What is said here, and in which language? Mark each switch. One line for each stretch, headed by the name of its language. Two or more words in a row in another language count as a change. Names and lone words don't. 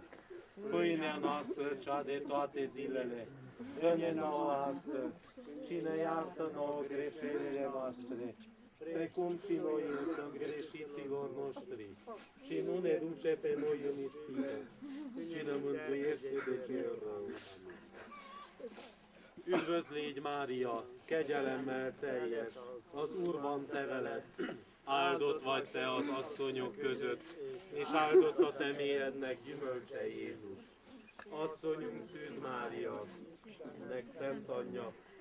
Romanian: Pâinea noastră, cea de toate zilele, dă-ne nouă astăzi și ne iartă nouă greșelile noastre, precum și noi iertăm greșiților noștri. Și nu ne duce pe noi în ispită, ci ne mântuiește de cel rău.
Hungarian: Üdvözlégy, Mária, kegyelemmel teljes, az Úr van te veled, áldott vagy te az asszonyok között, és áldott a te méhednek gyümölcse Jézus. Asszonyunk Szűz Mária, nek szent anyja,